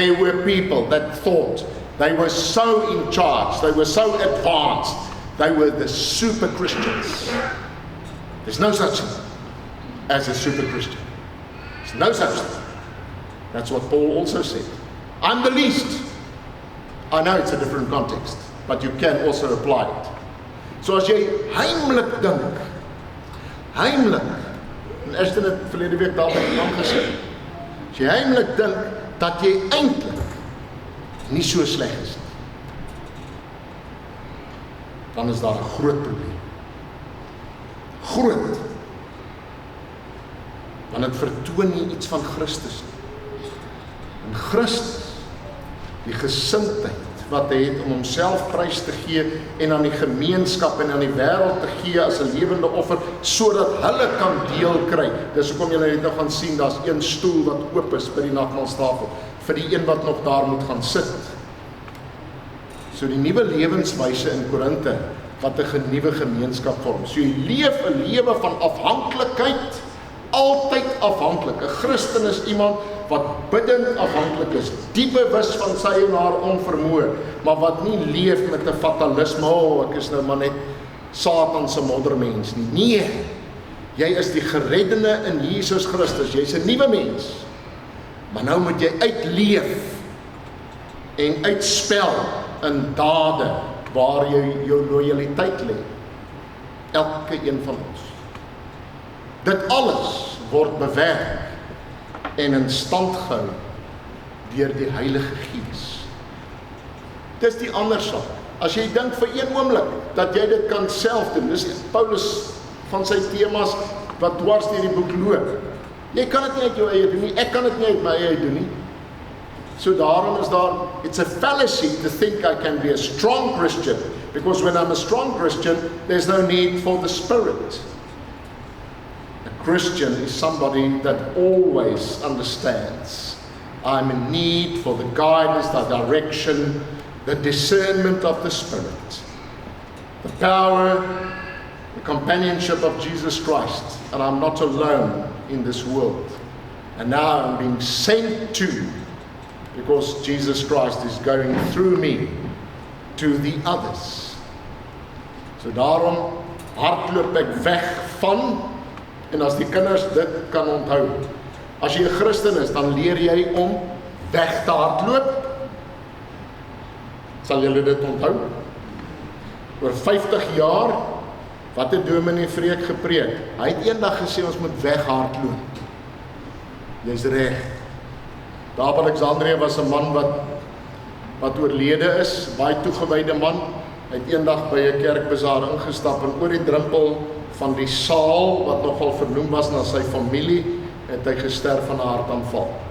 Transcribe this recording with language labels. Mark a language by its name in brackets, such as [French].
[English] There were people that thought they were so in charge, they were so advanced, they were the super Christians. There's no such thing as a super Christian. There's no such thing. That's what Paul also said. I'm the least. I know it's a different context, but you can also apply it. [Afrikaans] So as jy heimlik dink, heimlik, en ek het dit verlede week daarby aangesê, as jy heimlik dink, dat jy eintlik nie so sleg is nie, dan is daar 'n groot probleem. Groot. Want dit vertoon nie iets van Christus nie. In Christus, die gesindheid wat hy het om homself prys te gee en aan die gemeenskap en aan die wêreld te gee as 'n lewende offer, sodat hulle kan deel kry. Dis hoekom julle net nou gaan sien, daar's een stoel wat oop is by die nagmaalstafel, vir die een wat nog daar moet gaan sit. So die nuwe lewenswyse in Korinthe, wat 'n nuwe gemeenskap vorm. So jy leef 'n lewe van afhanklikheid, altyd afhanklik. 'n Christen is iemand wat bidend afhanklik is, diep bewus van sy en haar onvermoë, maar wat nie leef met 'n fatalisme, ek is nou maar net Satan se moddermens nie. Nee, jy is die gereddene in Jesus Christus, jy's 'n nuwe mens. Maar nou moet jy uitleef en uitspel in dade waar jy jou lojaliteit lê. Elke een van ons. Dit alles word bewerk en in stand gehou deur die Heilige Gees. Dis die ander saak. As jy dink vir een oomblik dat jy dit kan self doen, dis Paulus van sy temas wat dwars deur die boek loop. Jy kan dit nie uit jou eie doen nie, ek kan dit nie uit my eie doen nie. So daarom is daar, [English] it's a fallacy to think I can be a strong Christian, because when I'm a strong Christian, there's no need for the Spirit. A Christian is somebody that always understands I'm in need for the guidance, the direction, the discernment of the Spirit, the power, the companionship of Jesus Christ, and I'm not alone in this world. And now I'm being sent to, because Jesus Christ is going through me to the others. [Afrikaans] So daarom hardloop ek weg van, en as die kinders dit kan onthou, as jy 'n Christen is, dan leer jy om weg te hardloop. Sal julle dit onthou? Oor 50 jaar, wat het Dominee Vreek gepreek? Hy het eendag gesê ons moet weghardloop. Jy's reg. Daar by Alexandrië was 'n man wat oorlede is, baie toegewyde man. Hy het eendag by 'n kerkbazaar ingestap en oor die drempel van die saal, wat nogal vernoem was na sy familie, het hy gesterf van 'n hartaanval.